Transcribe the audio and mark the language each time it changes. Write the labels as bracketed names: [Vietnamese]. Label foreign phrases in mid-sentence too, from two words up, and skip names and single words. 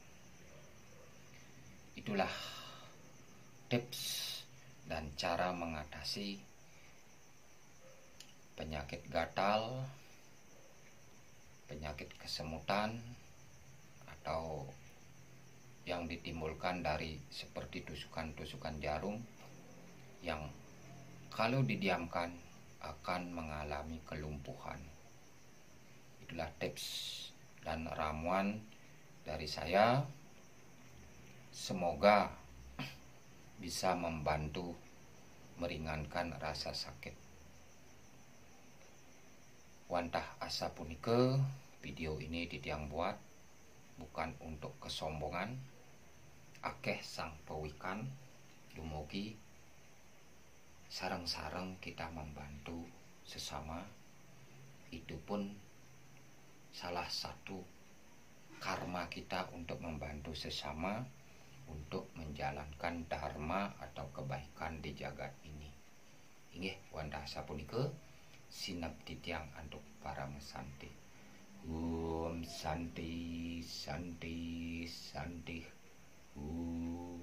[Indonesian] Itulah tips dan cara mengatasi penyakit gatal, penyakit kesemutan, atau yang ditimbulkan dari seperti tusukan-tusukan jarum yang kalau didiamkan akan mengalami kelumpuhan. Itulah tips dan ramuan dari saya. Semoga bisa membantu meringankan rasa sakit. [Balinese] Wantah asa punike, [Indonesian] video ini ditiang buat bukan untuk kesombongan. [Balinese] Akeh sang pewikan, dumugi sareng-sareng [Indonesian] kita membantu sesama. Itu pun salah satu karma kita untuk membantu sesama, untuk menjalankan dharma atau kebaikan di jagat ini. [Balinese] Inggih wantah sapunika sinabdi tiyang antuk para mesanti. Santi santi santi.